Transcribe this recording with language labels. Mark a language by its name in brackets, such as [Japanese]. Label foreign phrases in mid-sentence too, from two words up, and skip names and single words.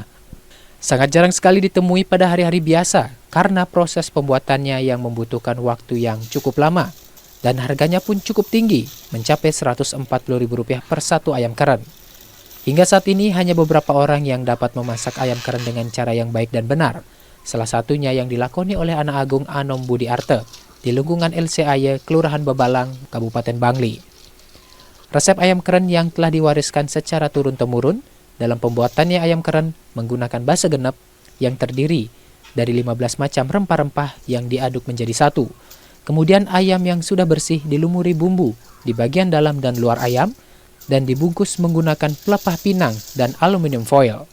[Indonesian] Sangat jarang sekali ditemui pada hari-hari biasa karena proses pembuatannya yang membutuhkan waktu yang cukup lama dan harganya pun cukup tinggi, mencapai Rp140.000 per satu ayam keren. Hingga saat ini hanya beberapa orang yang dapat memasak ayam keren dengan cara yang baik dan benar. Salah satunya yang dilakoni oleh Anak Agung Anom Budi Arte di lingkungan LCAY, Kelurahan Babalang, Kabupaten Bangli. Resep ayam keren yang telah diwariskan secara turun-temurun. Dalam pembuatannya ayam keren menggunakan basa genep yang terdiri dari 15 macam rempah-rempah yang diaduk menjadi satu. Kemudian ayam yang sudah bersih dilumuri bumbu di bagian dalam dan luar ayam dan dibungkus menggunakan pelepah pinang dan aluminium foil.